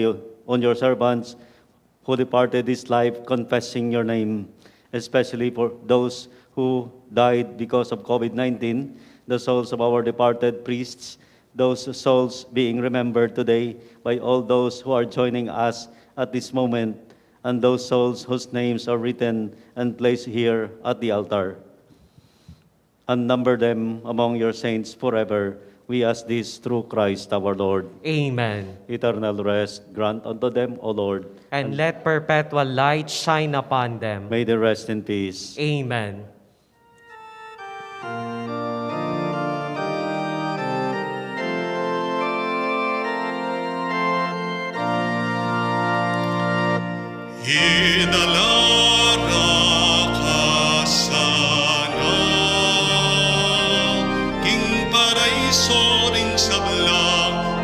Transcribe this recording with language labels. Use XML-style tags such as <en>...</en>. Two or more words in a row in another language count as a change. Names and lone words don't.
<en>on your servants who departed this life confessing your name, especially for those who died because of COVID-19, the souls of our departed priests, those souls being remembered today by all those who are joining us at this moment, and those souls whose names are written and placed here at the altar. And number them among your saints forever. We ask this through Christ our Lord. Amen. Eternal rest grant unto them, O Lord. And let perpetual light shine upon them. May they rest in peace. Amen.</en> <pam>Idalara ka sana, king paraiso ring sablang</pam>